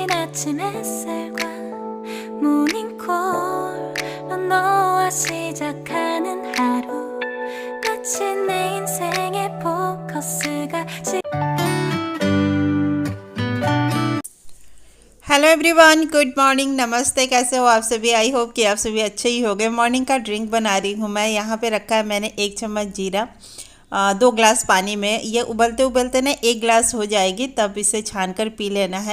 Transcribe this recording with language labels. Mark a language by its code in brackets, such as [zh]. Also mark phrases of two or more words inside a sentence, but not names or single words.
[ko] 아침 햇살과 모닝콜로 너와 시작하는 하루 마치 내 인생의 포커스가 [en] hello everyone, good morning, नमस्ते। [hi] कैसे हो आप सभी? [en] I hope [hi] कि आप सभी अच्छे ही होंगे। मॉर्निंग का ड्रिंक बना रही हूँ मैं। यहाँ पे रखा है मैंने 1 चम्मच जीरा 2 ग्लास पानी में। ये उबलते उबलते ना 1 ग्लास हो जाएगी, तब इसे छान कर पी लेना है।